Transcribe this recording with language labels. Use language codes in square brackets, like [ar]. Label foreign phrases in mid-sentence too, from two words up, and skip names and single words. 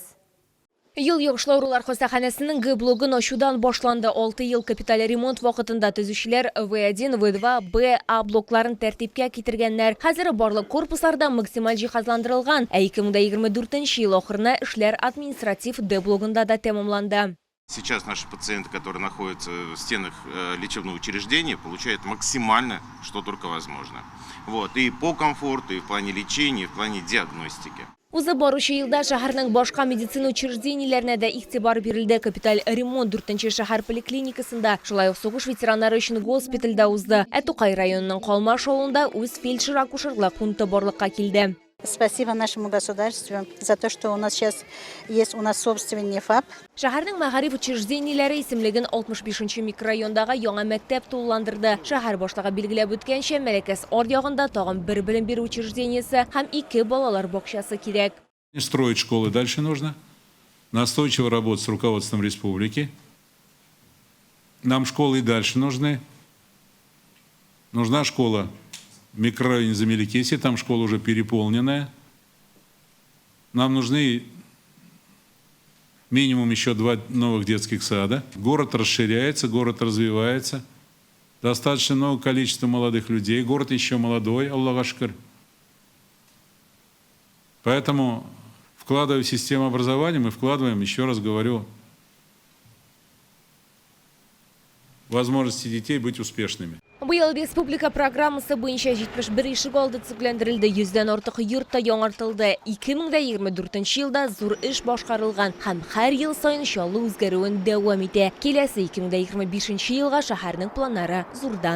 [tt] Ел йогышлаурулар хастаханәсенең Г-блогын ачудан башланды. 6 ел капиталь ремонт вакытында төзүчеләр В1, В2, Б, А блокларын тәртипкә китергәннәр. Хәзер барлык корпусларда максималь җиһазландырылган. 2024 ел ахырына эшләр административ Д блогында да тәмамланды. [ru] Сейчас наши пациенты, которые находятся в стенах лечебного учреждения, получают максимально, что только возможно. Вот. И по комфорту, и в плане лечения, и в плане диагностики. [tt] Үзе баручы елда шәһәрнең башка медицина учреждениеләренә дә игътибар бирелде. Капиталь ремонт 4-нче шәһәр поликлиникасында, шулай ук сугыш ветераннары өчен госпитальдә узды. Тукай районының Калмаш авылында үз фельдшер-акушерлык пункты барлыкка килде. [ru] Спасибо нашему государству за то, что у нас сейчас есть собственный ФАП. [tt] Шәһәрнең мәгариф учреждениеләре исемлеген 65-нче микрорайондагы яңа мәктәп тулыландырды. Шәһәр башлыгы билгеләп үткәнчә, Мәләкәс аръягында тагын бер белем бирү учреждениесе һәм 2 балалар бакчасы кирәк. [ru] Строить школы дальше нужно. Настойчиво работать с руководством республики. Нам школы и дальше нужны. Нужна школа в микрорайоне Замеликеси, там школа уже переполненная. Нам нужны минимум еще 2 новых детских сада. Город расширяется, город развивается. Достаточно много количества молодых людей. Город еще молодой, [tt] Аллах ашкар. [ru] Поэтому, вкладывая в систему образования, мы вкладываем, еще раз говорю, возможности детей быть успешными. [tt] Быел республика программасы буенча 71 ишек алды төзекләндерелде, 100дән артык йортта яңартылды. 2024 елда зур эш башкарылган һәм һәр ел сайын чаллы үзгәрүен дәвам итә. Киләсе 2025 елга шәһәрнең планнары зурдан.